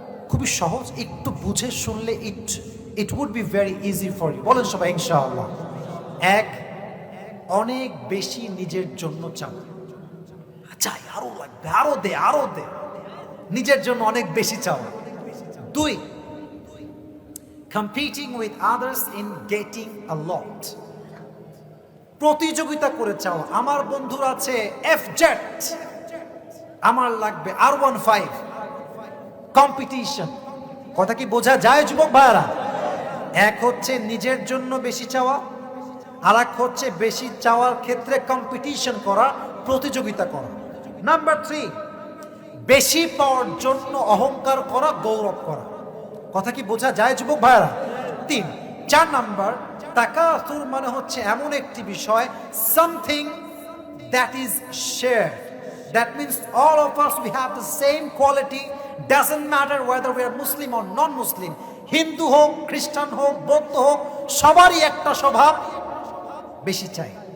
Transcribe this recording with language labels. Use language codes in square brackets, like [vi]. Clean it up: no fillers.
[bn] খুবই সহজ, একটু বুঝে শুনলে [en] It would be very easy for you. [bn] বলেন সবাই ইনশাআল্লাহ। 1, অনেক বেশি নিজের জন্য চাও, চাই আরো লাগবে, আরো দে, আরো দে, নিজের জন্য অনেক বেশি চাও। [en] 2, competing with others in getting a lot, [bn] প্রতিযোগিতা করে চাও। আমার বন্ধুর আছে FZ, আমার লাগবে R15, কম্পিটিশন। কথা কি বোঝা যায় যুবক ভাইরা? এক হচ্ছে নিজের জন্য বেশি চাওয়া, আর এক হচ্ছে বেশি চাওয়ার ক্ষেত্রে কম্পিটিশন করা, প্রতিযোগিতা করা। নাম্বার 3, বেশি পাওয়ার জন্য অহংকার করা, গৌরব করা। কথা কি বোঝা যায় যুবক ভাইরা? 3, 4 নাম্বার, তাকাসুর মানে হচ্ছে এমন একটি বিষয়, [en] something that is shared. That means all of us, we have the same quality, doesn't matter whether we are Muslim or non-Muslim, [bn] Hindu হোক, খ্রিস্টান হোক, বৌদ্ধ হোক, সবারই একটা স্বভাব, বেশি চাই।